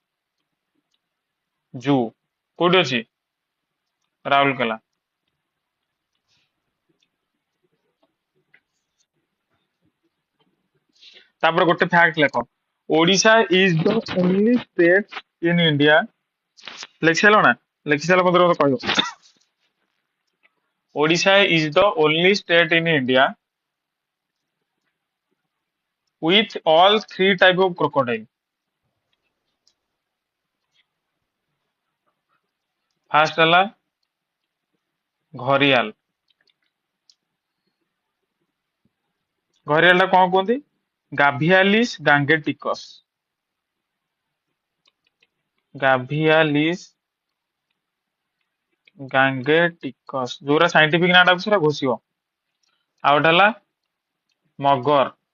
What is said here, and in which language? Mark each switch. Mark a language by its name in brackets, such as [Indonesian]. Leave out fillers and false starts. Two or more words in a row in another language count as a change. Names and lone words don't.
[Odia] ଜୁ କୋଉଠି ଅଛି ରାଉରକେଲା ତାପରେ ଗୋଟେ ଫ୍ୟାକ୍ଟ ଲେଖ [English] Odisha is the only state in India [Odia] ଲେଖି ସାରିଲ ନା ଲେଖି ସାରିଲା ପରେ ମତେ କହିବ [English] Odisha is the only state in India with all three type of crocodile [Odia] ଫାଷ୍ଟ ହେଲା ଘରିଆଲ ଘରିଆଲ ଟା କଣ କୁହନ୍ତି ଗାଭିଆଲିସ୍ ଗାଙ୍ଗେଟିକସ୍ ଗାଭିଆଲିସ୍ ଗାଙ୍ଗେଟିକସ୍ ଯୋଉରା ସାଇଣ୍ଟିଫିକ ନାଁ ଟା ସେଟା ଘୋଷିବ ଆଉ ଗୋଟେ ହେଲା ମଗର